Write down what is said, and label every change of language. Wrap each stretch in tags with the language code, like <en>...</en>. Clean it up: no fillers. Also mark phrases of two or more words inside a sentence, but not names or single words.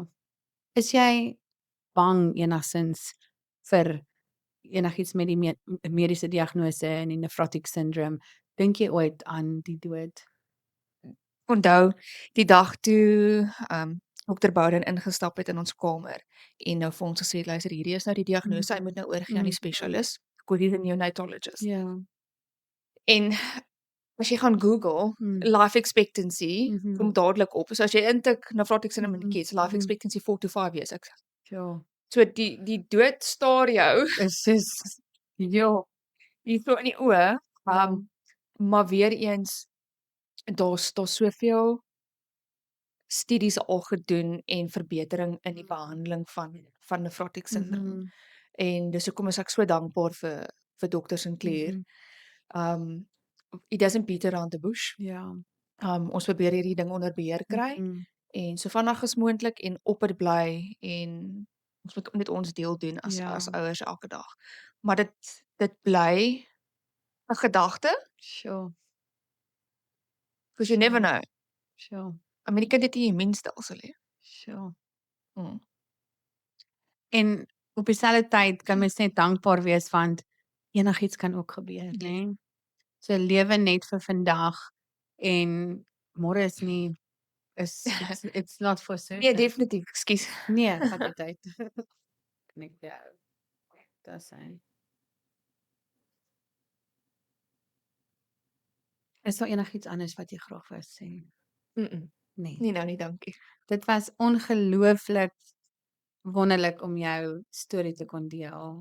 <af>Is jy bang enigstens vir enigiets met die mediese diagnose en die</af> <en>nephrotic syndrome?</en> <af>Dink jy ooit aan die dood? Onthou die dag toe Dr. Bowden ingestap het in ons kamer en nou vir ons gesê het, luister, hierdie is nou die diagnose, hy moet nou oorgee aan die spesialis.</af> <en>He's a neonatologist.</en> <af>Ja. En as jy gaan Google,</af> <en>life expectancy,</en> <af>kom dadelik op. So as jy intik</af> <en>nephrotic syndrome in kids, life expectancy 4 to 5 years.</en> <af>Ja. So die dood staar jou Is dis ja, hier so in die oë. Maar weer eens, daar's soveel studies al gedoen en verbetering in die behandeling van</af> <en>nephrotic syndrome.</en> <af>En dis hoekom is ek so dankbaar vir Dr. Sinclair.</af> <en>It doesn't beat around the bush.</en> <af>Ja. Ons probeer hierdie ding onder beheer kry en so vinnig as moontlik en op dit bly en ons moet net ons deel doen as ouers elke dag. Maar dit bly 'n gedagte, Sure.</af> <en>because you never know. Sure. I mean,</en> <af>die kind het nie 'n immuunstelsel nie. Sure. Mm. En op dieselfde tyd kan mens net dankbaar wees want enigiets kan ook gebeur, né? So lewe net vir vandag en môre is nie</af> <en>it's not for certain.</en> <af>Nee, definitief, ekskuus. Nee, vat jou tyd. Kan ek jou daar sê. Is daar enigiets anders wat jy graag wou sê? Nee. Nee, nou nie, dankie. Dit was ongelooflik wonderlik om jou storie te kon deel.</af>